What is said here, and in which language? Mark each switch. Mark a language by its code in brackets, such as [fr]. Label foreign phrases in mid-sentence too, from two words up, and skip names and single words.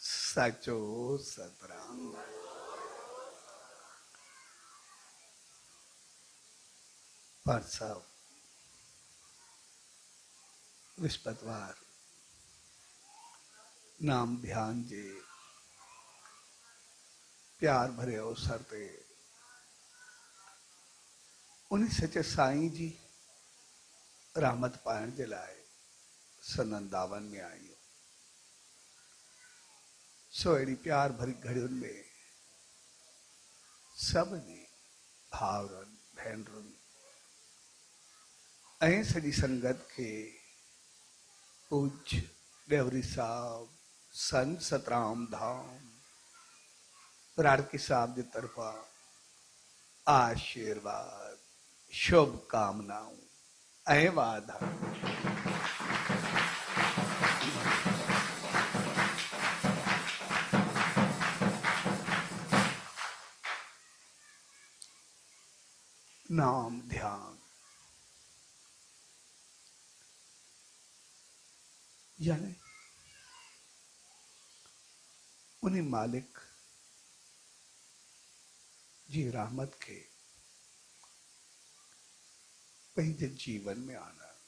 [sd] साचो सतराम। पाठ साहब विस्पतवार नाम ध्यान जे प्यार भरे अवसर ते उन सचे साईं जी रहमत पाइण जे लाए सनंदावन में आयो। सो अड़ी प्यार भरी घड़ियुनि में सभिनी भावरनि भेनरुनि ऐं सॼी संगत के पूज्य देवरी साहब संत सतराम धाम राड़की साहब की तरफा आशीर्वाद शुभकामनाओं ऐं वादा। नाम ध्यान यानी उन्हीं मालिक जी रहमत के पंहिंजे जीवन में आना